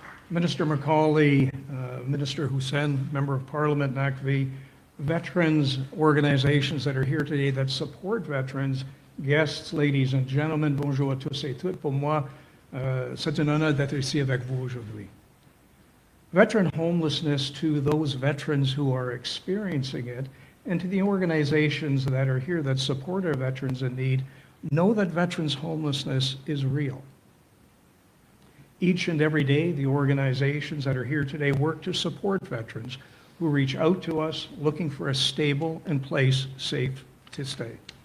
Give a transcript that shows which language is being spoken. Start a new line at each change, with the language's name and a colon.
English: Minister MacAulay, Minister Hussen, Member of Parliament, NACV, veterans organizations that are here today that support veterans, guests, ladies and gentlemen,
French: bonjour à tous et toutes. Pour moi, c'est un honneur d'être ici avec vous aujourd'hui.
English: Veteran homelessness, to those veterans who are experiencing it, and to the organizations that are here that support our veterans in need, know that veterans homelessness is real. Each and every day, the organizations that are here today work to support veterans who reach out to us looking for a stable and place safe to stay.